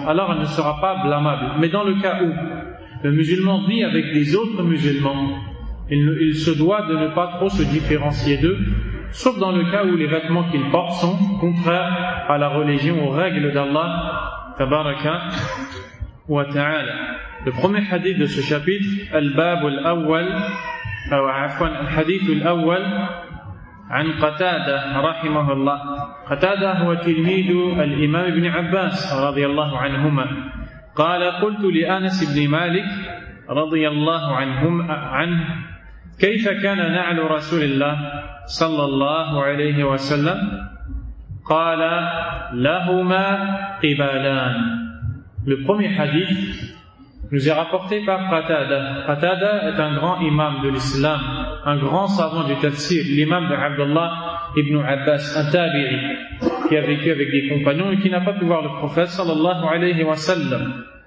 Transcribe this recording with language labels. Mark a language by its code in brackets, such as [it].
[fr] Alors elle ne sera pas blâmable. Mais dans le cas où le musulman vit avec des autres musulmans, il se doit de ne pas trop se différencier d'eux, sauf dans le cas où les vêtements qu'il porte sont contraires à la religion, aux règles d'Allah, [ar] tabaraka wa ta'ala. [fr] Le premier hadith de ce chapitre, [ar] al-bab al-awwal, al-hadith al-awwal, عن قتادة رحمه الله. قتادة هو تلميذ الإمام ابن عباس رضي الله عنهما. قال قلت لأنس بن مالك رضي الله عنهم عنه كيف كان نعل رسول الله صلى الله عليه وسلم؟ قال لهما قبالان. [fr] Le premier hadith nous est rapporté par Qatada. Qatada est un grand imam de l'islam, un grand savant du tafsir, l'imam de Abdullah ibn Abbas, un tabi'i, qui a vécu avec des compagnons et qui n'a pas pu voir le prophète [ar] sallallahu alayhi wa sallam.